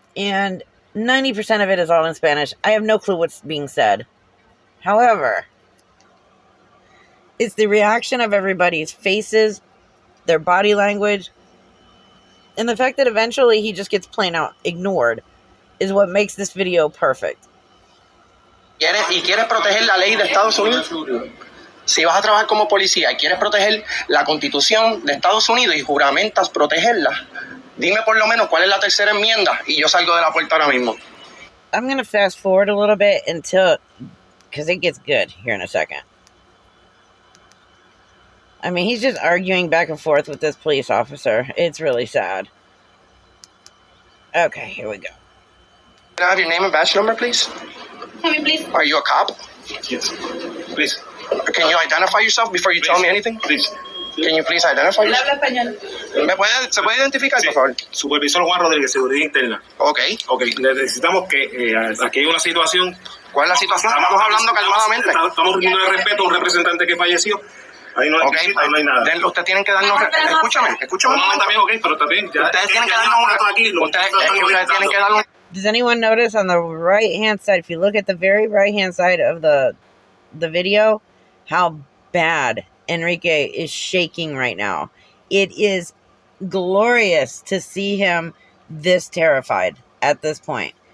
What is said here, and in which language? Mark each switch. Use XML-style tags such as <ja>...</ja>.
<en>And 90% of it is all in Spanish. I have no clue what's being said. However, it's the reaction of everybody's faces, their body language, and the fact that eventually he just gets plain out ignored is what makes this video perfect.</en> <es>¿Y quieres proteger la ley de Estados Unidos? Si vas a trabajar como policía y quieres proteger la Constitución de Estados Unidos y juramentas protegerla, dime por lo menos cuál es la tercera enmienda y yo salgo de la puerta ahora mismo.</es> <en>I'm going to fast forward a little bit because it gets good here in a second. I mean, he's just arguing back and forth with this police officer. It's really sad. Okay, here we go. Can I have your name and badge number, please? Tell me, please. Are you a cop? Yes. Please. Can you identify yourself before you tell me anything? Please. Can you please identify</en> <es>Él</es> <en>yourself?</en> <es>habla español. ¿Se puede identificar, por favor? Supervisor Juan Rodríguez, Seguridad Interna. Ok. Ok, necesitamos que aquí hay una situación. ¿Cuál es la situación? Estamos hablando calmadamente. Estamos rindiendo de respeto a un representante que falleció. Ahí no, Okay. ahí no hay nada. Ustedes tienen que darnos... Escúchame un momento. También, ok, pero también. Ustedes tienen que darnos ustedes tienen que darnos...</es> <en>Does anyone notice on the right-hand side, if you look at the very right-hand side of the video, how bad Enrique is shaking right now? It is glorious to see him this terrified at this point.</en>